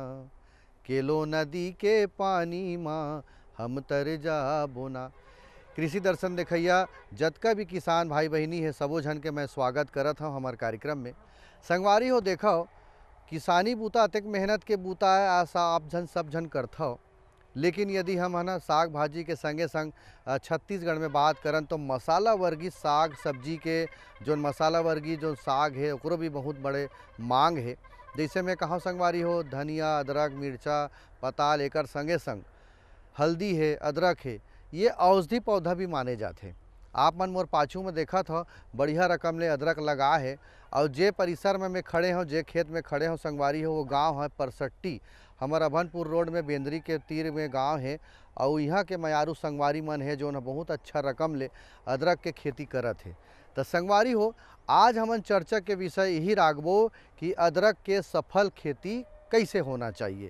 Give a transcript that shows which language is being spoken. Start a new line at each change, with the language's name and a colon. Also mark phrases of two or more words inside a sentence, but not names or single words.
Chhattisgarhi: केलो नदी के पानी माँ हम तर जाबो न। कृषि दर्शन देखैया जतका भी किसान भाई बहनी है सबो झन के मैं स्वागत करत हूँ हमार कार्यक्रम में। संगवारी हो देखो किसानी बूता अतेक मेहनत के बूता है, आशा आप झन सब झन करत हो। लेकिन यदि हम है ना साग भाजी के संगे संग छत्तीसगढ़ में बात करन तो मसाला वर्गीय साग सब्जी के जो मसाला वर्गीय जो साग है ओकरो भी बहुत बड़े मांग है। जैसे मैं कहाँ संगवारी हो धनिया अदरक मिर्चा पताल एकर संगे संग हल्दी है अदरक है, ये औषधि पौधा भी माने जाते। आप मन मोर पाछू में देखा था बढ़िया रकम ले अदरक लगा है। और जे परिसर में मैं खड़े हूँ जे खेत में खड़े हूँ संगवारी हो वो गांव है परसट्टी। हमार अभनपुर रोड में बेंदरी के तीर में गांव है। और यहाँ के मयारू संगवारी मन है जो न बहुत अच्छा रकम ले अदरक के खेती करत है। तो संगवारी हो आज हमन चर्चा के विषय यही राखबो कि अदरक के सफल खेती कैसे होना चाहिए।